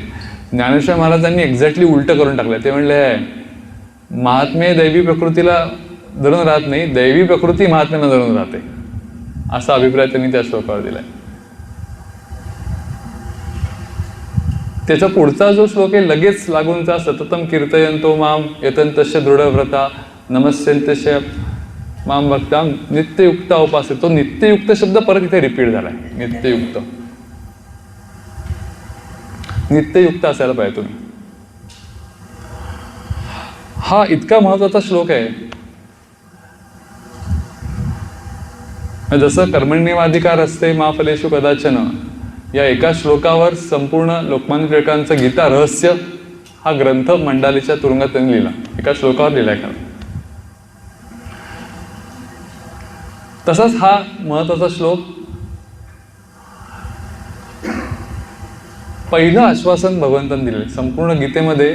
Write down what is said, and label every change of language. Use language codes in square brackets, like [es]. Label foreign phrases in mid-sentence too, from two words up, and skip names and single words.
[mr] ज्ञानेश्वर महाराजांनी एक्झॅक्टली उलटं करून टाकलं. ते म्हणले महात्मे दैवी प्रकृतीला धरून राहत नाही, दैवी प्रकृती महात्म्यांना धरून राहते, असा अभिप्राय त्यांनी त्या श्लोकावर दिलाय. त्याचा पुढचा जो श्लोक आहे लगेच लागूनचा, [sa] सततम कीर्तयन्तो माम यतन्तस्य दृढव्रता नमस्यन्त्यस्य माम भक्ता नित्ययुक्ता उपासे. [mr] तो नित्ययुक्त शब्द परत इथे रिपीट झालाय. नित्ययुक्त, नित्ययुक्त असायला पाहिजे तुम्ही. हा इतका महत्वाचा श्लोक आहे. [sa] जसं कर्मण्येवाधिकार असते मा फलेषु कदाचन, [mr] या एका श्लोकावर संपूर्ण लोकमान्य टिळकांचं गीता रहस्य हा ग्रंथ मंडालीच्या तुरुंगात त्यांनी लिहिला. एका श्लोकावर लिहिलाय का. तसाच हा महत्वाचा श्लोक, पहिलं आश्वासन भगवंतांनी दिले संपूर्ण गीतेमध्ये.